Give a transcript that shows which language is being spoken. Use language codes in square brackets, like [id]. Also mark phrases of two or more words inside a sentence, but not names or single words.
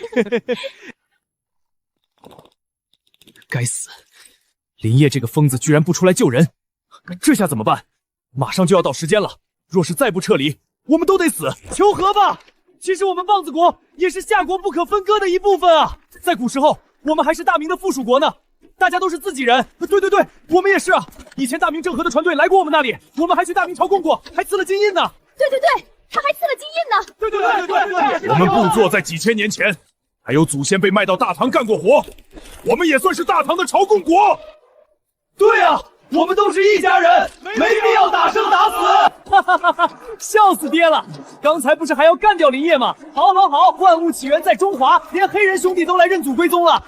[zh] 該死，林業這個瘋子居然不出來救人，這下怎麼辦？馬上就要到時間了，若是再不撤離，我們都得死。求和吧！其實我們棒子國也是夏國不可分割的一部分啊！在古時候，我們還是大明的附屬國呢，大家都是自己人。對對對，我們也是啊！以前大明鄭和的船隊來過我們那裡，我們還去大明朝貢過，還刺了金印呢。對對對，他還刺了金印呢。對對對對對，我們部作在幾千年前，還有祖先被賣到大唐幹過活，我們也算是大唐的朝貢國。對啊，我們都是一家人，沒必要打生打死。哈哈哈哈！笑死爹了！剛才不是還要幹掉林業嗎？好好好，萬物起源在中華，連黑人兄弟都來認祖歸宗了。